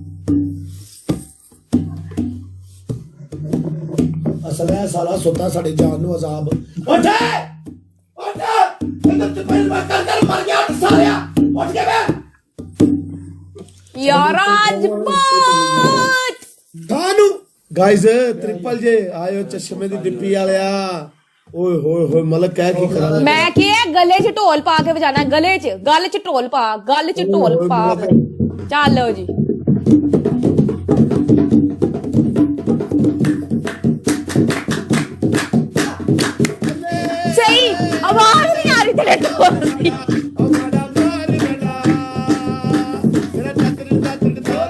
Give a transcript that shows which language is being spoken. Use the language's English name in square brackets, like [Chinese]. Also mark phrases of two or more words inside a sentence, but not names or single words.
[Punjabi] ਅਸਲ ਹੈ ਸਾਲਾ ਸੁੱਤਾ ਸਾਡੇ ਜਾਨ ਨੂੰ ਅਜ਼ਾਬ। ਉੱਠ ਉੱਠ ਤੇ ਪਹਿਲ ਕਰ ਮਰ ਗਿਆ ਸਾਲਿਆ, ਉੱਠ ਕੇ ਬੈ ਯਾਰ ਰਾਜਪੂਤ ਖਾਨੂ। ਗਾਇਸ ਟ੍ਰਿਪਲ ਜੇ ਆਯੋ ਚਸ਼ਮੇ ਦੀ ਡਿੱਪੀ ਵਾਲਿਆ। ਓਏ ਹੋਏ ਹੋਏ ਮਲਕ ਕਹਿ ਕੀ ਕਰਾ। ਮੈਂ ਕੀਆ ਗਲੇ ਚ ਢੋਲ ਪਾ ਕੇ ਬਜਾਣਾ, ਗਲੇ ਚ ਗਲ ਚ ਢੋਲ ਪਾ, ਗਲ ਚ ਢੋਲ ਪਾ। [Hindi] चलो जी सही आवाज नहीं आ रही तेरे ढोल की।